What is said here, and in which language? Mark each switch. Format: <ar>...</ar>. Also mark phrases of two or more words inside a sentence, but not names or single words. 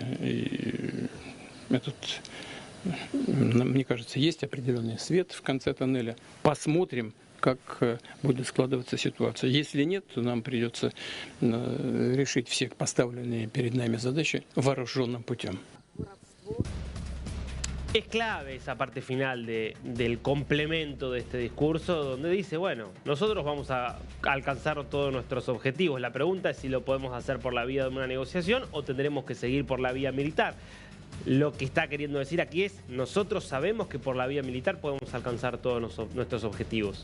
<ru>И мне кажется, есть определенный свет в конце тоннеля. Посмотрим, как будет складываться ситуация. Если нет, то нам придется решить все поставленные перед нами задачи вооруженным путем.</ru> <es>Es clave esa parte final del complemento de este discurso, donde dice, bueno, nosotros vamos a alcanzar todos nuestros objetivos. La pregunta es si lo podemos hacer por la vía de una negociación o tendremos que seguir por la vía militar. Lo que está queriendo decir aquí es, nosotros sabemos que por la vía militar podemos alcanzar todos nuestros objetivos.</es>